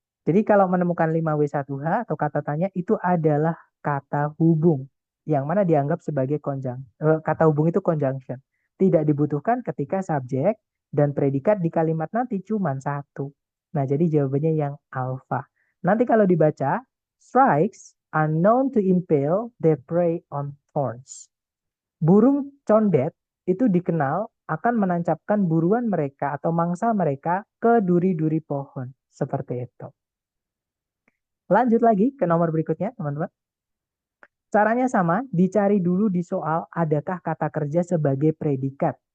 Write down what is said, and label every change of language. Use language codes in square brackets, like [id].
[id] Jadi kalau menemukan 5W1H atau kata tanya itu adalah kata hubung yang mana dianggap sebagai kata hubung itu conjunction. Tidak dibutuhkan ketika subjek dan predikat di kalimat nanti cuma satu. Nah, jadi jawabannya yang alpha. Nanti kalau dibaca, [en] strikes are known to impale their prey on thorns. [id] Burung condet itu dikenal akan menancapkan buruan mereka atau mangsa mereka ke duri-duri pohon. Seperti itu. Lanjut lagi ke nomor berikutnya, teman-teman. Caranya sama, dicari dulu di soal adakah kata kerja sebagai predikat.